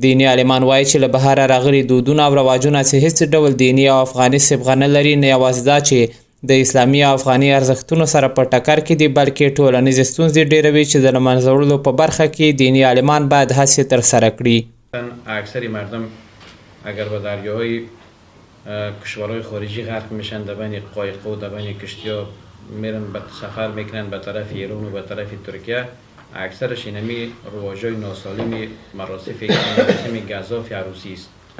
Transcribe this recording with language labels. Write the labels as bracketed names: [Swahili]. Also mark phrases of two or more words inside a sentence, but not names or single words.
[Pashto] دیني عالمان وایي چې له بهره راغلي دودونه او رواجونه چې هیڅ ډول دیني او افغاني صبغه نه لري، نه یوازې دا چې د اسلامي او افغاني ارزښتونو سره په ټکر کې دي، بلکې ټولنیزې ستونزې ډېروي چې د له منځه وړلو په برخه کې دیني عالمان باید هڅې ترسره کړي. [Persian] اکثر مردم اگر به دریاهای کشورهای خارجی غرق میشن، در بین قایق‌ها و در بین کشتی‌ها میرن به سفر میکنن به طرف ایران و به طرف ترکیه، اکثرش اینمی رواجای ناسالم مراسم گزاف عروسی است.